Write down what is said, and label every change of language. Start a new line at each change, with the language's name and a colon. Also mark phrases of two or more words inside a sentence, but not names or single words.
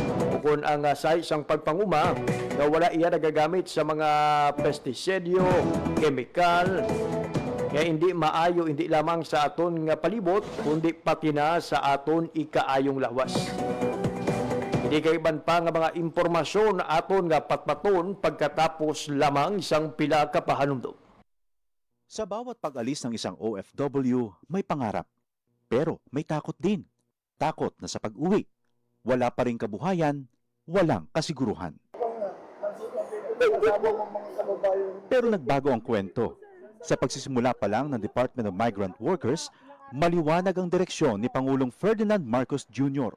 Hiligaynon: Bukod ang sa isang pagpanguma nga wala iya nagagamit sa mga pestisidyo, chemical, nga hindi maayo hindi lamang sa aton nga palibot kundi pati na sa aton ikaayong lawas. Hindi kaiban pa nga mga impormasyon na aton nga patpaton pagkatapos lamang isang pila ka pahanumdom.
Filipino: Sa bawat pag-alis ng isang OFW, may pangarap. Pero may takot din. Takot na sa pag-uwi. Wala pa ring kabuhayan, walang kasiguruhan. Pero nagbago ang kwento. Sa pagsisimula pa lang ng Department of Migrant Workers, maliwanag ang direksyon ni Pangulong Ferdinand Marcos Jr.